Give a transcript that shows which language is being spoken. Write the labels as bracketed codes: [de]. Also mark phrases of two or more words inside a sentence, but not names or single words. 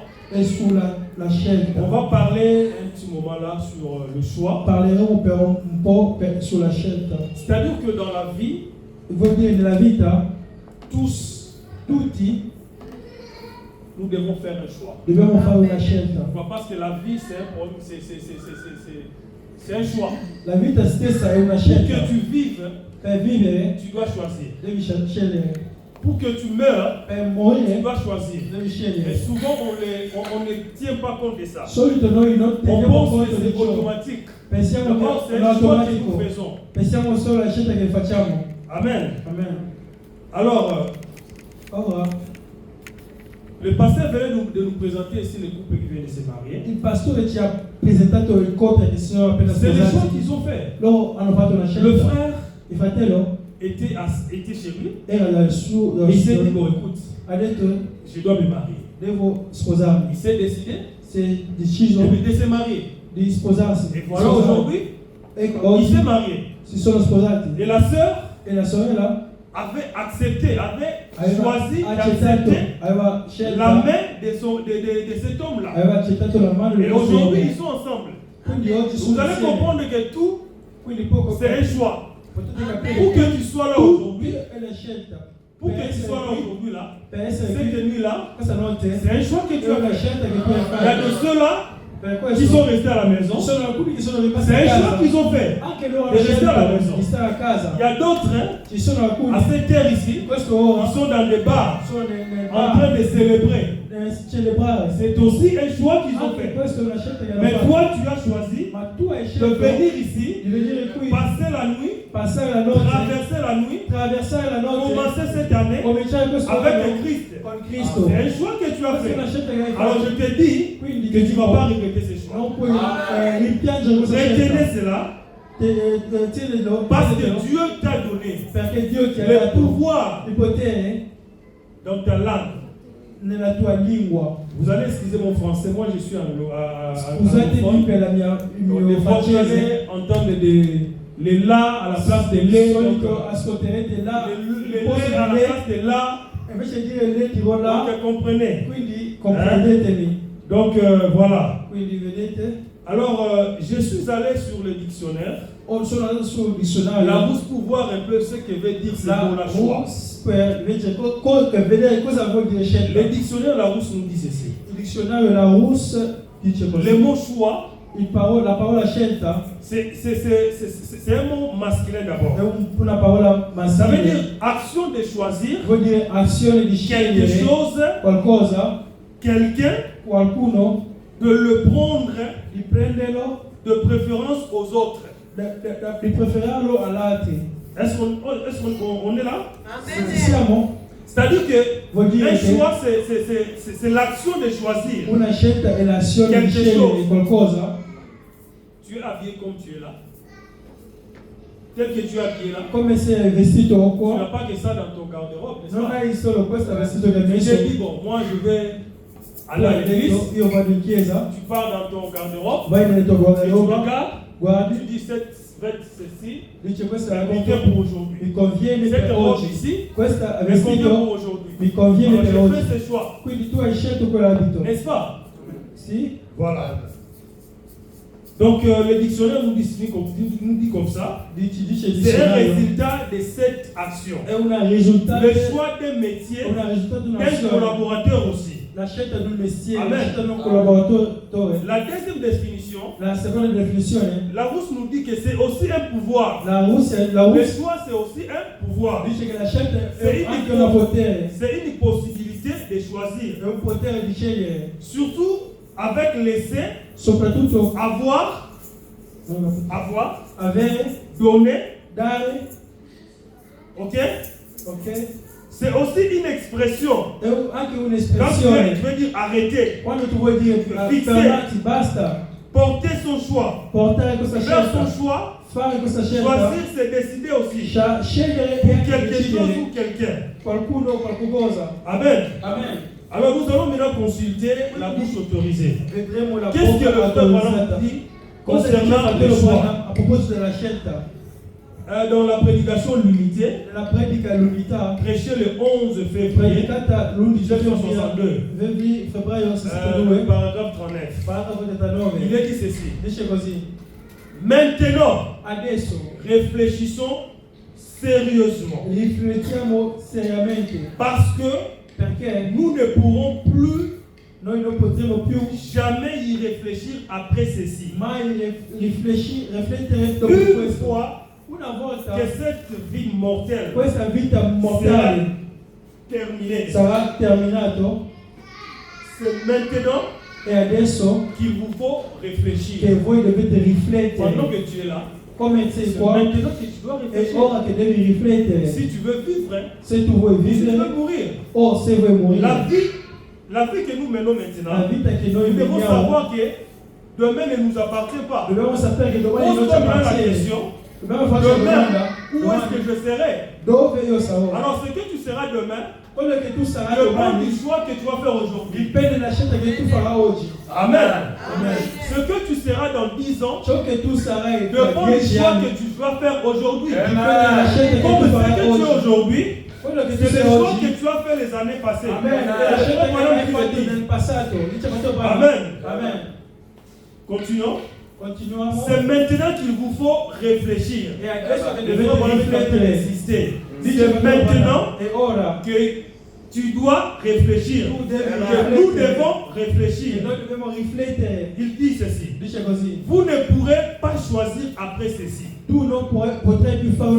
[it] è sulla scelta. [fr] On va parler un petit moment là sur le choix. [it] Parleremo per un po' sulla scelta. [fr] C'est-à-dire que dans la vie, [it] Vuol dire nella vita tutti, [fr] nous devons faire un choix. [it] dobbiamo fare una scelta. [fr] Pourquoi? Parce que la vie, c'est un problème, c'est un choix. [it] La vita stessa è una [fr] Pour [it] scelta. [fr] que tu vives, [it] Per vivere [fr] tu dois choisir. [it] devi scegliere. [fr] Pour que tu meurs, [it] Per [fr] tu [it] morire [fr] dois choisir. [it] devi [fr] Et [it] scegliere. [fr] souvent, on ne tient pas compte de ça. [it] Solito noi non [fr] On [it] teniamo [fr] pense [it] conto [fr] que [it] di [fr] c'est [it] ciò. [fr] automatique. [it] Pensiamo [fr] D'abord, [it] che [fr] c'est [it] è [fr] un choix que [it] automatico. [fr] nous faisons. [it] Pensiamo solo alla scelta che facciamo. [fr] Amen. [it] Amen. [fr] Alors, [it] Ora, [fr] le pasteur venait de nous présenter ici le couple qui vient de se marier. [it] il pastore ci ha presentato il coppia che si sono appena [fr] C'est le choix [it] sposati. [fr] qu'ils ont fait. [it] Loro hanno fatto una scelta. [fr] Le frère [it] Il fratello [fr] était chez lui. [it] era dal suo, [fr] Il s'est dit, bon, écoute, [it] ha detto [fr] je dois me marier. [it] devo sposarmi. [fr] Il s'est décidé [it] Si è deciso [fr] de se marier. [it] di sposarsi. [fr] Et voilà, aujourd'hui, [it] Ecco, [fr] il s'est [it] oggi [fr] marié. [it] si sono sposati. [fr] Et la sœur [it] E la sorella [fr] avait accepté, avait [it] aveva [fr] choisi [it] accettato, [fr] d'accepter [it] aveva [fr] la [it] scelta, [fr] main de cet homme-là. [it] aveva accettato la mano [fr] Et [it] di questo [fr] aujourd'hui, [it] uomo. [fr] ils sont ensemble. [it] Quindi oggi [fr] Vous [it] sono [fr] allez [it] insieme. [fr] comprendre que tout, [it] Quindi poco [fr] c'est un choix. [it] potete capire [fr] Pour que tu sois là [it] tutto [fr] aujourd'hui, [it] è la scelta. [fr] pour [it] Per [fr] que tu [it] essere [fr] sois là [it] qui, [fr] aujourd'hui là, [it] per essere [fr] cette [it] qui [fr] nuit-là, [it] questa notte [fr] c'est un choix que tu [it] è [fr] as [it] una [fr] fait. [it] scelta che puoi [fr] Il y a de [it] fare. [fr] ceux-là [it] Per [fr] qui [it] questo [fr] sont restés à la maison. [it] ci sono alcuni che sono rimasti [fr] C'est [it] a [fr] un choix [it] casa. [fr] qu'ils ont fait. [it] Anche loro di hanno restare alla scelto [fr] maison. [it] di stare a casa. [fr] Il y a d'autres, hein, [it] Ci sono alcuni [fr] à cette terre ici, [it] questo ora [fr] qui sont dans des bars, [it] sono nel [fr] en [it] bar [fr] train de célébrer. [it] celebrare. [fr] C'est aussi un choix qu'ils ont [it] Anche [fr] fait. [it] questa è una scelta che hanno [fr] Mais [it] fatto. [fr] toi, tu as choisi [it] Ma tu hai [fr] de [it] scelto [fr] venir ici, [it] di venire qui, [fr] passer la nuit, [it] passare la notte, [fr] traverser la nuit, [it] attraversare la notte, [fr] commencer cette année [it] cominciare questo [fr] avec [it] anno [fr] le Christ. [it] con Cristo. [fr] C'est un choix que tu as [it] Questa è una [fr] fait. [it] scelta che hai [fr] Alors [it] fatto. [fr] je te dis [it] Quindi [fr] que tu ne vas pas regretter ce choix. [it] non puoi rimpiangere questa [fr] Retenez [it] scelta. [fr] cela [it] Tienilo, [fr] parce que [it] prendilo, [fr] Dieu t'a donné [it] Perché Dio ti ha [fr] le [it] dato [fr] pouvoir [it] il potere [fr] dans ta langue. [it] nella tua lingua. [fr] Vous allez excuser mon français, moi je suis anglophone. [it] Scusate per la mia, il [fr] Donc, [it] mio [fr] des fois, vous [it] francese. [fr] allez entendre les la à la place des les. [it] Di [fr] Donc, [it] solito ascolterete là, [fr] les les à la place des la. [it] invece di dire le dirò là, [fr] Donc, comprenez. [it] quindi comprendetemi. [fr] Donc, voilà. [it] Quindi vedete, [fr] Alors, je suis allé sur le dictionnaire. [it] sono andato sul [fr] La [it] dizionario. [fr] rousse pour voir un peu ce que veut dire ce [it] La [fr] mot, la choix. [it] Rus per invece vedere cosa vuol dire [fr] Le [it] scelta. [fr] dictionnaire La Rousse nous dit ceci. [it] Il dizionario La Rus dice [fr] Le [it] così. [fr] mot choix, [it] La parola scelta [fr] c'est un mot masculin d'abord. [it] è una parola [fr] Ça veut [it] maschile. [fr] dire action de choisir [it] Vuol dire azione di [fr] quelque [it] scegliere [fr] chose, [it] qualcosa, [fr] quelqu'un, [it] qualcuno, [fr] de le prendre [it] di prenderlo, [fr] de préférence aux autres. [it] di preferirlo all'altri. [fr] Est-ce qu'on est là? [it] Ci siamo? [fr] C'est-à-dire que [it] Vuol dire [fr] un [it] che [fr] choix, c'est l'action de choisir. [it] una scelta è l'azione di [fr] Quelque [it] scegliere [fr] chose. [it] qualcosa, [fr] Tu es habillé comme tu es là. Tel que tu es habillé là. [it] come se è vestito [fr] Tu n'as [it] qua. [fr] pas que ça dans ton garde-robe, n'est-ce [it] Non [fr] pas? [it] hai solo questo vestito che hai [fr] Tu [it] messo. [fr] t'es dit, bon, moi je vais aller à [it] Hai [fr] l'église. [it] detto, io vado in chiesa, [fr] Tu pars dans ton garde-robe. [it] vai nel tuo [fr] Et tu [it] guardaroba, [fr] regardes. Tu [it] guardi, [fr] dis, cette veste, ceci, [it] dice questa è [fr] elle [it] la [fr] convient [it] roba [fr] pour aujourd'hui. [it] mi conviene [fr] Cette [it] per [fr] robe [it] oggi. [fr] ici, [it] Questa è [fr] elle convient pour [it] vestito [fr] aujourd'hui. [it] mi conviene per [fr] Alors, j'ai [it] oggi. [fr] fait ce choix. [it] Quindi tu hai scelto quell'abito. [fr] N'est-ce pas? [it] Sì? [fr] Voilà. Donc le dictionnaire nous dit comme ça. [it] Dice [fr] C'est un [it] dizionario. [fr] résultat de cette action. [it] È un risultato, [fr] Le choix d'un métier, [it] è un risultato di [fr] d'un [it] un'azione. [fr] collaborateur aussi. [it] La scelta di un mestiere, [fr] Amen. [it] la scelta di un collaboratore. [fr] La deuxième définition, [it] La seconda definizione, [fr] la Rousse nous dit que c'est aussi un pouvoir. [it] la Russia [fr] Le choix, c'est aussi un pouvoir. [it] dice che la scelta Sì, è anche un potere, [fr] C'est une possibilité de choisir. [it] è un potere di scegliere, [fr] Surtout avec laisser, [it] soprattutto [fr] avoir, [it] avere, [fr] donner. [it] dare, [fr] Ok? [it] ok? [fr] C'est aussi une expression. [it] È anche [fr] Quand tu [it] un'espressione. [fr] veux dire arrêter, [it] Quando tu vuoi dire Fixare. fermati, basta, [fr] porter son choix, [it] portare questa [fr] faire son [it] scelta, [fr] choix, [it] fare questa scelta, [fr] choisir, c'est décider aussi. [it] scegliere e [fr] Pour [it] anche [fr] quelque chose [it] decidere [fr] ou quelqu'un. [it] qualcuno o qualcosa. [fr] Amen. [it] Amen. [fr] Alors nous allons maintenant consulter la bouche autorisée. [it] Vedremo la [fr] Qu'est-ce que le [it] bocca [fr] frère Branham [it] autorizzata. [fr] dit [it] Cosa dice [fr] concernant le [it] fratello [fr] choix? [it] Branham a proposito della scelta? [fr] Dans la prédication limitée, [it] Nella predica all'unità, [fr] prêchée le 11 février, [it] predicata l'11 [fr] 1962, [it] febbraio [fr] le [it] 62, [fr] paragraphe 39, [it] paragrafo [fr] il [it] 39, [fr] est dit ceci. [it] dice così: [fr] Maintenant, [it] adesso [fr] réfléchissons sérieusement. [it] riflettiamo seriamente, [fr] Parce que [it] perché [fr] nous ne pourrons plus [it] noi non potremo più [fr] jamais y réfléchir après ceci. [it] mai riflettere dopo [fr] Une [it] questo. [fr] fois [it] Una volta [fr] que cette vie mortelle [it] questa vita [fr] sera [it] mortale [fr] terminée, [it] sarà terminato, [fr] c'est maintenant [it] e adesso [fr] qu'il vous faut [it] che [fr] réfléchir. [it] voi dovete [fr] Pendant [it] riflettere, [fr] que tu es là, [it] come sei [fr] c'est [it] qua, [fr] maintenant que tu dois [it] è [fr] réfléchir. [it] ora che devi riflettere. [fr] Si tu veux vivre, hein, [it] Se tu vuoi [fr] ou si tu veux [it] vivere [fr] mourir. [it] o se vuoi morire. [fr] La vie que nous menons [it] La [fr] maintenant, [it] vita che noi [fr] nous devons [it] viviamo, [fr] savoir que demain ne nous appartient pas. [it] dobbiamo sapere che domani non ci [fr] Pose-toi maintenant la [it] appartiene. [fr] question, [it] Dobbiamo farci la [fr] demain, [it] domanda: [fr] où est-ce que je serai? [it] dove io sarò? [fr] Alors ce que tu seras demain, [it] Quello che tu sarai [fr] dépend du [it] domani [fr] choix que tu vas faire aujourd'hui. [it] dipende dalla scelta che tu farai oggi. [fr] Amen. [it] Amen. [fr] Ce que tu seras dans 10 ans, [it] Ciò che tu sarai tra [fr] dépend du [it] 10 [fr] choix [it] anni [fr] que tu dois faire aujourd'hui. [it] dipende dalla scelta che [fr] Comme [it] tu [fr] ce [it] farai [fr] que tu es [it] oggi. [fr] aujourd'hui, [it] Quello che tu [fr] c'est [it] sei [fr] le choix [it] oggi. [fr] que tu as fait les années passées. Amen. [it] È la scelta che hai fatto nel passato. Dice Matteo Branham. [fr] Amen. [it] Amen. [fr] Continuons. [it] Continuiamo. [fr] C'est maintenant qu'il vous faut réfléchir. [it] E adesso che [fr] Le [it] dovete [fr] frère Branham est en train [it] riflettere. [fr] d'insister. [it] Dice [fr] C'est [it] Matteo Branham. [fr] maintenant [it] E ora [fr] que tu dois réfléchir. [it] tu devi [fr] Que nous [it] riflettere. [fr] devons [it] E [fr] réfléchir. [it] noi dobbiamo riflettere. [fr] Il dit ceci. [it] Dice così: [fr] Vous ne pourrez pas choisir après ceci. [it] tu non potrai più fare una